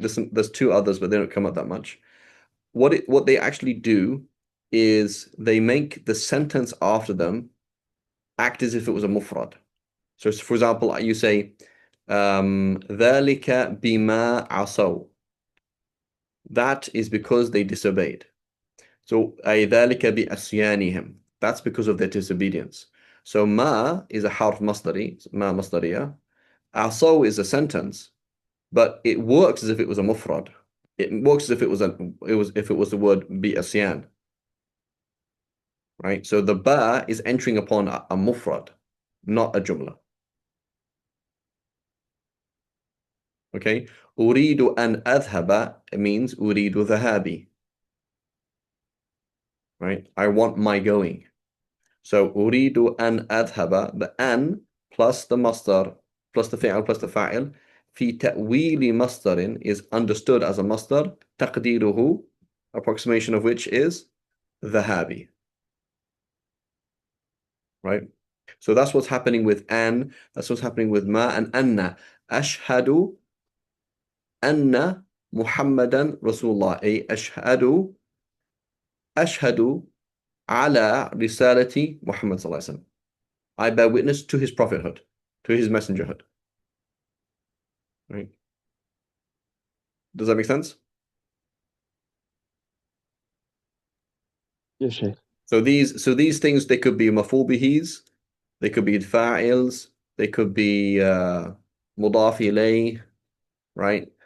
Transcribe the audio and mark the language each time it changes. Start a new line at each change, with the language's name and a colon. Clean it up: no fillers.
English: There's two others, but they don't come up that much. What they actually do is they make the sentence after them act as if it was a mufrad. So for example, you say
Arabic: ذلك بما عصوا.
English: That is because they disobeyed.
Arabic: So أي ذلك بأسيانهم.
English: That's because of their disobedience. So ma is a harf masdari, ma masdariya. عصوا is a sentence, but it works as if it was a mufrad. It works as if it was the word بأسيان. Right? So the ba is entering upon a mufrad, not a jumla. Okay?
Arabic: أريد أن أذهب
English: means
Arabic: أريد ذهابي.
English: Right? I want my going. So أريد أن أذهب, the an plus the masdar plus the fi'al plus the fa'il
Arabic: في تأويل مصدر
English: is understood as a masdar, تقديره, approximation of which is ذهابي. Right? So that's what's happening with an, that's what's happening with ma and anna.
Arabic: أشهد أن محمدا رسول الله, أي أشهد على رسالة محمد صلى الله عليه وسلم.
English: I bear witness to his prophethood, to his messengerhood. Right? Does that make sense? Yes, Sheikh. So these things, they could be maf'ul bihis, they could be fa'ils, they could be mudaf ilayh, right?